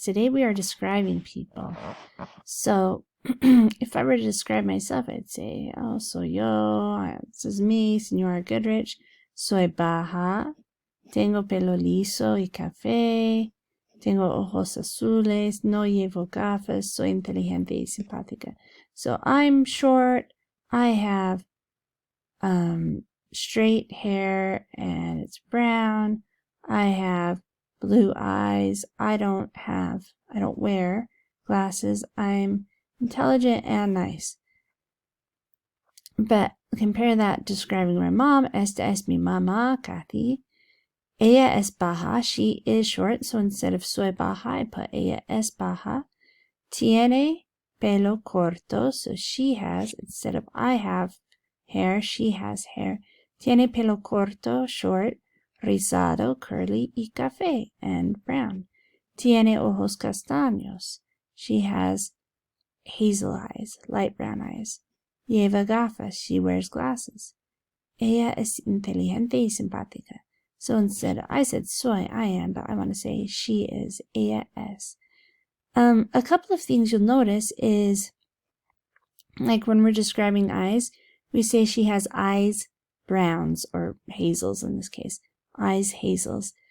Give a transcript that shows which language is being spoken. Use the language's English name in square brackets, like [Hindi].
[English] Today we are describing people. So, if I were to describe myself, I'd say, oh, [Spanish] soy yo, [English] this is me, Señora Goodrich. [Spanish] Soy baja, tengo pelo liso y café, tengo ojos azules, no llevo gafas, soy inteligente y simpática. [English] So, I'm short, I have straight hair and it's brown. I have blue eyes. I don't wear glasses. I'm intelligent and nice. But compare that describing my mom. [Spanish] Esta es mi mamá, Kathy. Ella es baja. [English] She is short. So instead of [Spanish] soy baja, [English] I put [Spanish] ella es baja. Tiene pelo corto. [English] So she has, instead of I have hair, she has hair. [Spanish] Tiene pelo corto, short, rizado, curly, y café, and brown. Tiene ojos castaños. [English] She has hazel eyes, light brown eyes. [Spanish] Lleva gafas. [English] She wears glasses. [Spanish] Ella es inteligente y simpática. [English] So instead, I said soy, I am, but I want to say she is. [Spanish] Ella es. [English] A couple of things you'll notice is, like when we're describing eyes, we say she has eyes browns, or hazels in this case. Eyes hazels.